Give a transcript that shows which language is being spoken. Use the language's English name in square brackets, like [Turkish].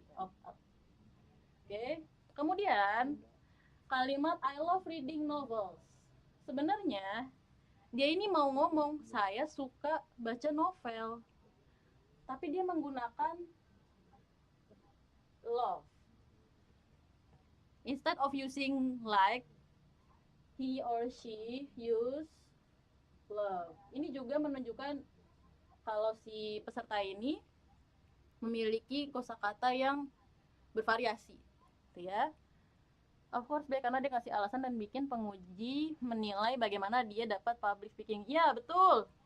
[English] Oke. [Indonesian] Kemudian kalimat [English] I love reading novels. [Indonesian] Sebenarnya dia ini mau ngomong saya suka baca novel, tapi dia menggunakan love. [English] Instead of using like, he or she use love. [Indonesian] Ini juga menunjukkan kalau si peserta ini memiliki kosakata yang bervariasi, gitu ya. [English] Of course, [Indonesian] karena dia kasih alasan dan bikin penguji menilai bagaimana dia dapat public speaking. Iya, betul.